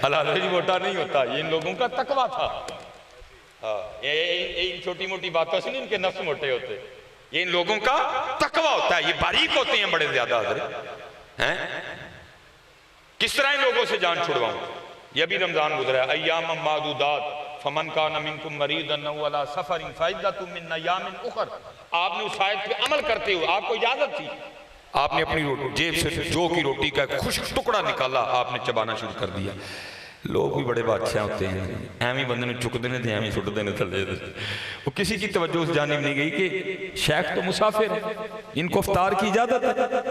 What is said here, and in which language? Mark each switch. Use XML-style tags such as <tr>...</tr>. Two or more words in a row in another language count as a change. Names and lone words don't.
<ur>اللہ جی موٹا نہیں ہوتا، یہ ان لوگوں کا تقویٰ تھا۔ یہ چھوٹی موٹی باتوں سے نہیں ان کے نفس موٹے ہوتے، یہ ان لوگوں کا تقویٰ ہوتا ہے، یہ باریک ہوتے ہیں بڑے زیادہ حضرت۔ کس طرح ان لوگوں سے جان چھڑواؤں؟ یہ بھی رمضان گزرا ہے،</ur> <ar>ایام معدودات فمن کان منکم مریضا او علی سفر فعدۃ من ایام اخر۔</ar> <ur>آپ نے اس آیت پہ عمل کرتے ہوئے، آپ کو اجازت تھی، آپ نے اپنی جیب سے جو کی روٹی کا ایک خشک ٹکڑا نکالا، آپ نے چبانا شروع کر دیا۔ لوگ بھی بڑے بادشاہ ہوتے ہیں،</ur> <pa>ایویں بندے نے چک دینے تھے، ایویں سٹ دینے تھے۔</pa> <ur>وہ کسی کی توجہ اس جانب نہیں گئی کہ شیخ تو مسافر ہے، ان کو افطار کی اجازت ہے۔</ur>